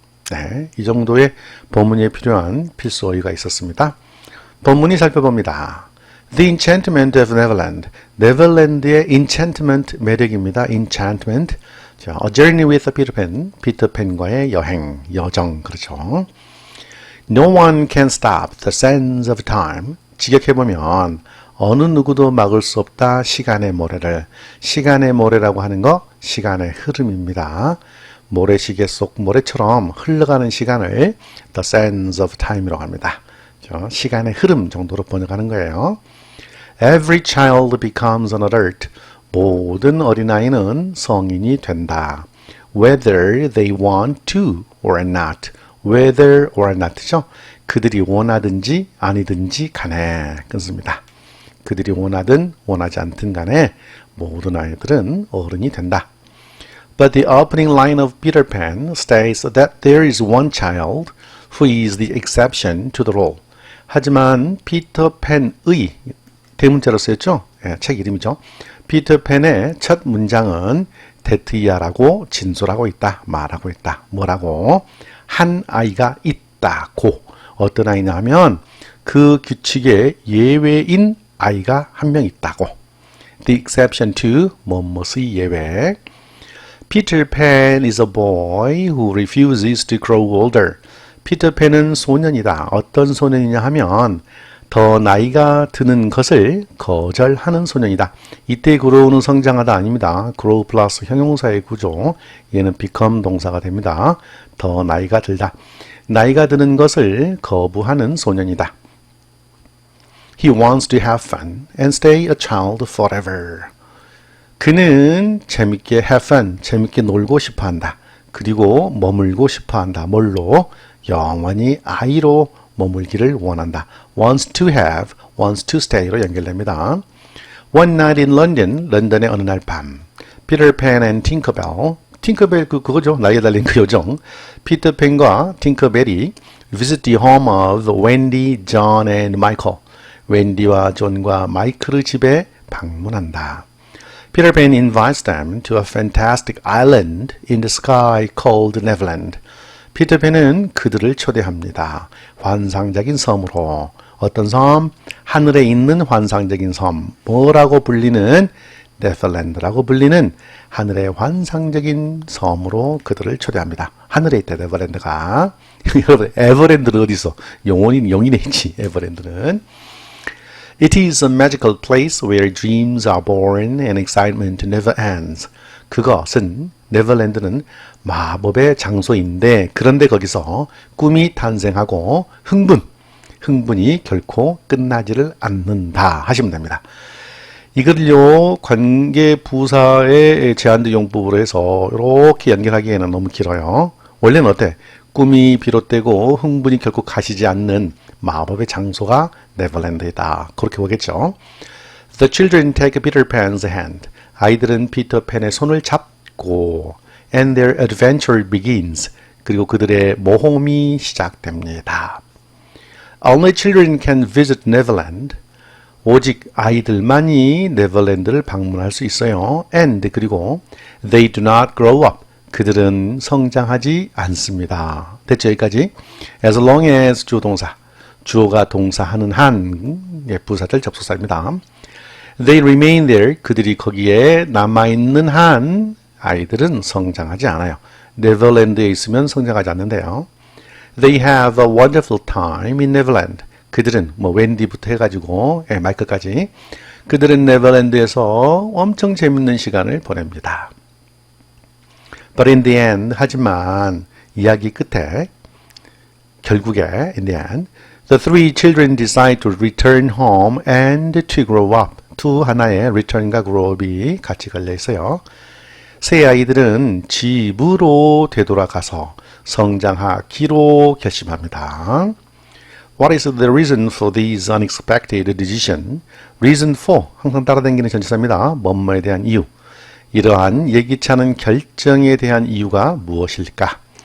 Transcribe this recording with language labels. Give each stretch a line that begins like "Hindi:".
Korean: 네, 이 정도의 본문에 필요한 필수 어휘가 있었습니다. 본문이 살펴봅니다.
English: The Enchantment of Neverland.
Korean: 네덜란드의 enchantment 매력입니다.
English: enchantment. 자, A Journey with Peter Pan.
Korean: 피터팬과의 여행, 여정, 그렇죠.
English: No one can stop the sands of time.
Korean: 직역해보면 어느 누구도 막을 수 없다. 시간의 모래를. 시간의 모래라고 하는 거 시간의 흐름입니다. 모래시계 속 모래처럼 흘러가는 시간을
English: the sands of time
Korean: 이라고 합니다. 시간의 흐름 정도로 번역하는 거예요.
English: Every child becomes an adult.
Korean: 모든 어린아이는 성인이 된다.
English: Whether they want to or not. Whether or not죠.
Korean: 그들이 원하든지 아니든지 간에 끊습니다. 그들이 원하든 원하지 않든 간에 모든 아이들은 어른이 된다.
English: But the opening line of Peter Pan states that there is one child who is the exception to the rule.
Korean: 하지만 피터팬의 대문자로 쓰였죠? 예, 책 이름이죠. 피터팬의 첫 문장은 데트이아라고 진술하고 있다. 말하고 있다. 뭐라고? 한 아이가 있다고. 어떤 아이냐 하면 그 규칙의 예외인 아이가 한 명 있다고.
English: The exception to
Korean: 뭐뭐의 예외.
English: Peter Pan is a boy who refuses to grow older.
Korean: 피터팬은 소년이다. 어떤 소년이냐 하면 더 나이가 드는 것을 거절하는 소년이다. 이때 grow는 성장하다 아닙니다. grow 플러스 형용사의 구조. 얘는 become 동사가 됩니다. 더 나이가 들다. 나이가 드는 것을 거부하는 소년이다.
English: He wants to have fun and stay a child forever.
Korean: 그는 재밌게
English: have fun,
Korean: 재밌게 놀고 싶어 한다. 그리고 머물고 싶어 한다. 뭘로? 영원히 아이로 머물기를 원한다.
English: wants to have, wants to stay로 연결됩니다. One night in London,
Korean: 런던의 어느 날 밤. Peter Pan and Tinkerbell, 팅커벨 그거죠. 날개 달린 그 요정. 피터팬과 팅커벨이
English: visit the home of Wendy, John and Michael.
Korean: 웬디와 존과 마이클의 집에 방문한다.
English: Peter Pan invites them to a fantastic island in the sky called Neverland.
Korean: 피터팬은 그들을 초대합니다. 환상적인 섬으로. 어떤 섬? 하늘에 있는 환상적인 섬. 뭐라고 불리는? 네덜란드라고 불리는 하늘의 환상적인 섬으로 그들을 초대합니다. 하늘에 있다, 네덜란드가. 여러분, 에버랜드는 어디 있어? 용인에 있지, 에버랜드는.
English: It is a magical place where dreams are born and excitement never ends.
Korean: 그것은 네덜란드는 마법의 장소인데 그런데 거기서 꿈이 탄생하고 흥분이 결코 끝나지를 않는다 하시면 됩니다. 이걸요 관계부사의 제한된 용법으로 해서 이렇게 연결하기에는 너무 길어요. 원래는 어때? 꿈이 비롯되고 흥분이 결코 가시지 않는 마법의 장소가 네덜란드이다. 그렇게 보겠죠.
English: The children take Peter Pan's hand.
Korean: 아이들은 피터팬의 손을 잡고
English: and their adventure begins.
Korean: 그리고 그들의 모험이 시작됩니다.
English: Only children can visit Neverland.
Korean: 오직 아이들만이 네덜란드를 방문할 수 있어요.
English: And
Korean: 그리고
English: they do not grow up.
Korean: 그들은 성장하지 않습니다. 됐죠? 여기까지.
English: As long as
Korean: 주동사. 주어가 동사하는 한 부사절 접속사입니다.
English: They remain there.
Korean: 그들이 거기에 남아있는 한 아이들은 성장하지 않아요. 네덜란드에 있으면 성장하지 않는데요. They have a wonderful time in Neverland. 그들은 웬디부터 해가지고 마이클까지 그들은 네덜란드에서 엄청 재밌는 시간을 보냅니다.
English: But in the end,
Korean: 하지만 이야기 끝에 결국에
English: in the end, the three children decide to return home and to grow up.
Korean: 두 하나의 return과 grow up이 같이 걸려 있어요. 세 아이들은 집으로 되돌아가서 성장하기로 결심합니다.
English: What is the reason for this unexpected decision?
Korean: Reason for 항상 따라다니는 전치사입니다. 뭐뭐에 대한 이유. 이러한 예기치 않은 결정에 대한 이유가 무엇일까?